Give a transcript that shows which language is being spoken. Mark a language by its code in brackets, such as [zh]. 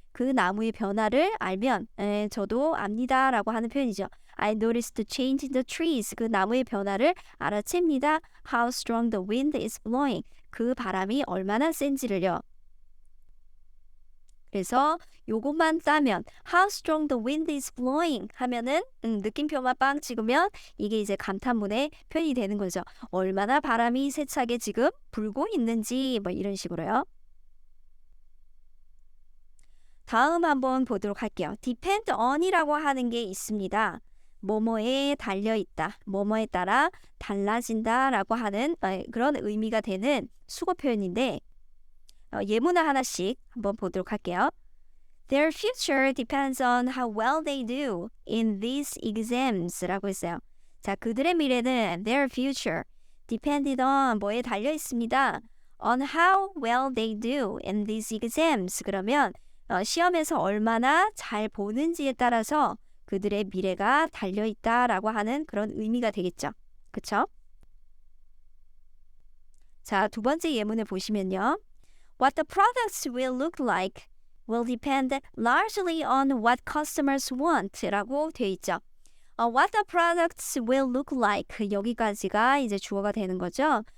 [ko] 그 나무의 변화를 알면 저도 압니다 라고 하는 표현이죠. [en] I noticed the change in the trees. [ko] 그 나무의 변화를 알아챕니다. [en] How strong the wind is blowing. [ko] 그 바람이 얼마나 센지를요. 그래서 요것만 따면 [en] How strong the wind is blowing [ko] 하면은 느낌표만 빵 찍으면 이게 이제 감탄문의 표현이 되는 거죠. 얼마나 바람이 세차게 지금 불고 있는지 뭐 이런 식으로요. 다음 한번 보도록 할게요. depend on이라고 하는 게 있습니다. 뭐뭐에 달려있다, 뭐뭐에 따라 달라진다 라고 하는 그런 의미가 되는 수거 표현인데 예문을 하나씩 한번 보도록 할게요. [en] Their future depends on how well they do in these exams [ko] 라고 했어요. 자, 그들의 미래는 [en] their future depended on [ko] 뭐에 달려 있습니다. [en] On how well they do in these exams. [ko] 그러면 시험에서 얼마나 잘 보는지에 따라서 그들의 미래가 달려 있다라고 하는 그런 의미가 되겠죠. 그쵸? 자, 두 번째 예문을 보시면요. [en] What the products will look like will depend largely on what customers want [ko] 라고 되어 있죠. [en] What the products will look like [ko] 여기까지가 이제 주어가 되는 거죠.